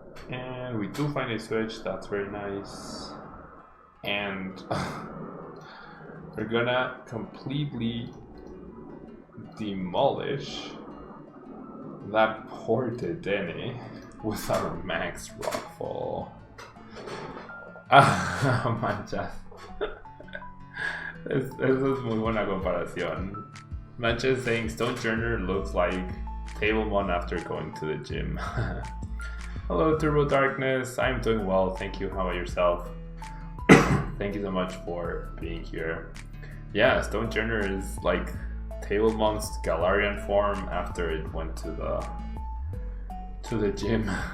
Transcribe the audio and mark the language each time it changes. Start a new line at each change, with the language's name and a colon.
English: And we do find a switch, that's very nice. And we're gonna completely demolish that poor Dedenne with our max Rockfall. My just
Spanish: es muy buena comparación.
English: Mancha is saying Stonjourner looks like Tablemon after going to the gym. Hello Turbo Darkness, I'm doing well, thank you. How about yourself? Thank you so much for being here. Yeah, Stonjourner is like Tablemon's Galarian form after it went to the gym.